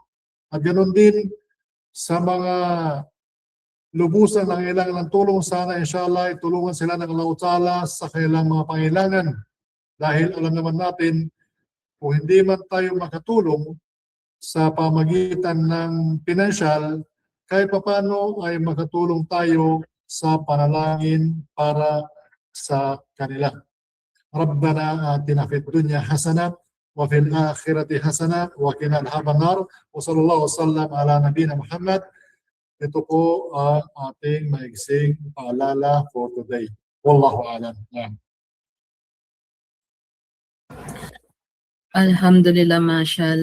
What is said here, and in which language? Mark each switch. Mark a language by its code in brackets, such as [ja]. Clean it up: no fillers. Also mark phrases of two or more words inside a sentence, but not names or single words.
[tl] At ganoon din sa mga lubusan ng kailangan ng tulong, sana inshallah itulungan sila ng Allah Ta'ala sa kanilang mga pangailangan. Dahil alam naman natin, kung hindi man tayo makatulong sa pamagitan ng pinansyal, kahit papano ay makatulong tayo sa panalangin para sa kanila. [ar] ربنا آتنا في الدنيا حسنة وفي الآخرة حسنة وقنا عذاب النار. وصلى الله وسلم على نبينا محمد. [tl] Ito po ang ating maigsing paalala [en] for today. [ar] والله أعلم. الحمد لله، ما شاء الله.